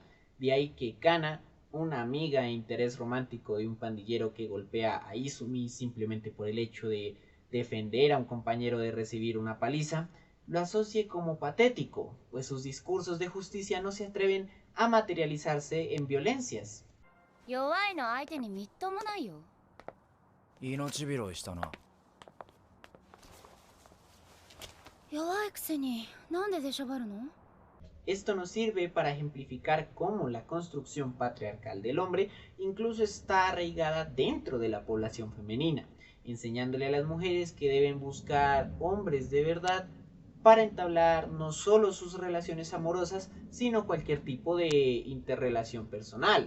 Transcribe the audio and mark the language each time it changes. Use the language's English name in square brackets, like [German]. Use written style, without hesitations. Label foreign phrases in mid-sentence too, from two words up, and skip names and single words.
[Spanish] De ahí que Kana, una amiga e interés romántico de un pandillero que golpea a Izumi simplemente por el hecho de defender a un compañero de recibir una paliza, lo asocie como patético, pues sus discursos de justicia no se atreven a materializarse en violencias. [Japanese] 弱いの相手にみっともないよ。命拾いしたな。弱いくせになんで出しゃばるの？ [Spanish] Esto nos sirve para ejemplificar cómo la construcción patriarcal del hombre incluso está arraigada dentro de la población femenina, enseñándole a las mujeres que deben buscar hombres de verdad para entablar no solo sus relaciones amorosas, sino cualquier tipo de interrelación personal.